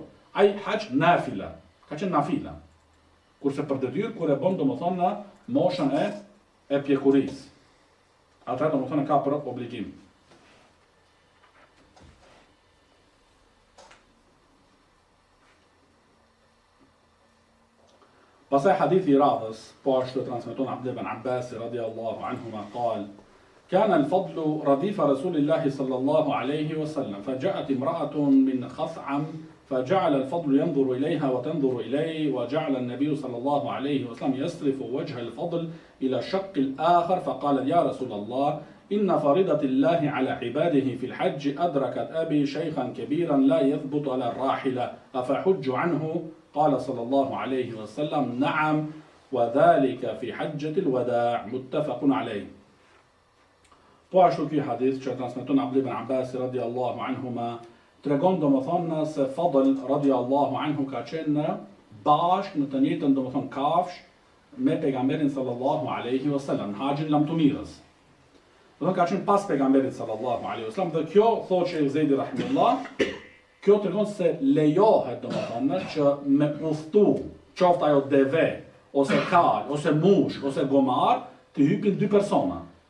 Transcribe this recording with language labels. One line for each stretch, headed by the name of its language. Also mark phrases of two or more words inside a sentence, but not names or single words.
Albanian: Ai hax nafila, ka qenë nafila. Kurse për detyrë kur e bën domethënë në moshën e pjekurisë. Atëherë domethënë ka për obligim. Pastaj hadithi I radhës, po ashtu transmeton Abdullah ibn Abbas
Arabic: رضي الله عنهما قال كان الفضل رديف رسول الله صلى الله عليه وسلم فجاءت امرأة من خثعم فجعل الفضل ينظر إليها وتنظر إليه وجعل النبي صلى الله عليه وسلم يصرف وجه الفضل إلى الشق الآخر فقال يا رسول الله إن فريضة الله على عباده في الحج أدركت أبي شيخا كبيرا لا يثبت على الراحلة أفحج عنه قال صلى الله عليه وسلم نعم وذلك في حجة الوداع متفق عليه.
Albanian: Po ashtu ky hadith që transmeton Abdullah ibn Abbas
Arabic: رضي الله عنهما
Albanian: tregon domethënë se Fadl
Arabic: رضي الله عنه
Albanian: ka qenë bashkë në të njëjtën domethënë kafsh me pejgamberin
Arabic: صلى الله عليه وسلم,
Albanian: haxhin lamtumirës. Domethënë ka qenë pas pejgamberit
Arabic: صلى الله عليه وسلم
Albanian: dhe kjo thotë Sheikh Zejdi rahimullah Kjo tregon se lejohet domethënë që me udhtu, qoftë ajo deve, ose kal, ose mush, ose gomar, të hypin 2 persona.